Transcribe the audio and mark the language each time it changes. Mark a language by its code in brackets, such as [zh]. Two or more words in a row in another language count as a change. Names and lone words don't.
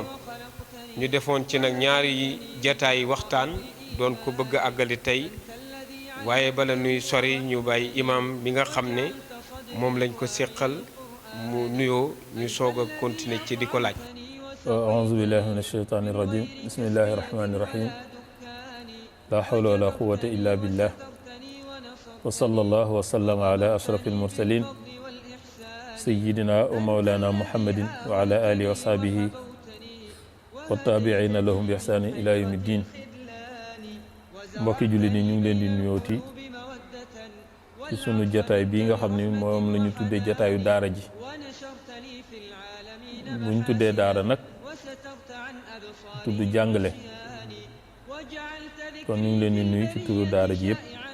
[wo] ñu defoon ci nag ñaari jataay waxtaan doon ko bëgg a àggali tey, waaye bala nuy sori ñu bàyyi imam bi nga xam ne moom lañ ko séqal mu nuyoo ñu soog a continuer ci di ko laaj. [ar] أعوذ بالله من الشيطان الرجيم. بسم الله الرحمن الرحيم. لا حول ولا قوة إلا بالله. وصلى الله وسلم على أشرف المرسلين سيدنا ومولانا محمد وعلى آله وصحبه وتابعين لهم بإحسان إلى يوم الدين. [wo] mbokki jullit ni ñu ngi leen di nuyooti ci sunu jataay bii nga xam ni moom la ñu tuddee jataayu daara ji. bu ñu tuddee daara nag tudd jàngale, kon ñu ngi leen di nuyu ci turu daara ji yëpp.